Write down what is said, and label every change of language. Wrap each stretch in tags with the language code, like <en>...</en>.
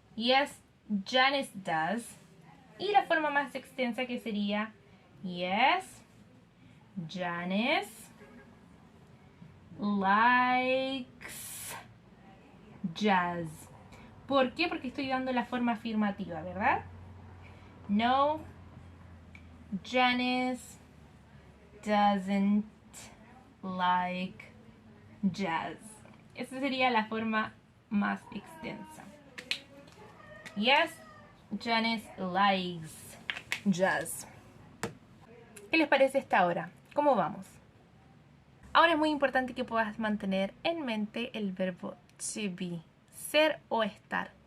<en>Yes, Janice does.</en> <es>Y la forma más extensa que sería</es> <en>yes, Janice likes jazz.</en> <es>¿Por qué? Porque estoy dando la forma afirmativa, ¿verdad?</es> <en>No, Janice doesn't like jazz.</en> <es>Esa sería la forma más extensa.</es> <en>Yes, Janice likes jazz.</en> <es>¿Qué les parece esta hora? ¿Cómo vamos? Ahora es muy importante que puedas mantener en mente el verbo to be, ser o estar.</es>